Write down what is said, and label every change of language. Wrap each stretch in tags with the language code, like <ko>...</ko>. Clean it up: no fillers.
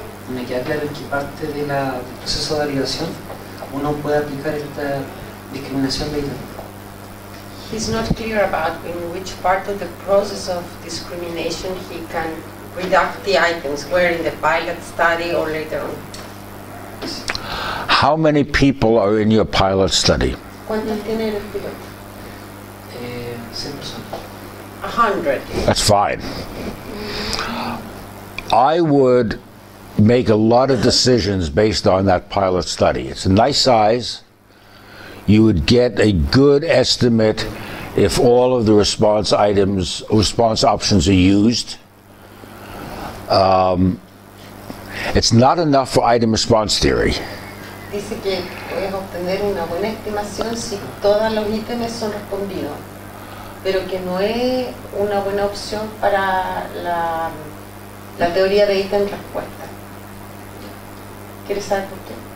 <es>Me queda claro en qué parte del proceso de validación uno puede aplicar esta discriminación de ítem.</es> <en>he's not clear about in which part of the process of discrimination he can redact the items, where in the pilot study or later on. How many people are in your pilot study?</en> <es>¿Cuántos tiene el piloto? 100 personas. 100.</es> <en>That's fine. I would make a lot of decisions based on that pilot study. It's a nice size. You would get a good estimate if all of the response options are used. It's not enough for item response theory.</en> <es>Dice que puedes obtener una buena estimación si todos los ítems son respondidos, pero que no es una buena opción para la teoría de ítem-respuesta. ¿Quieres saber por qué?</es>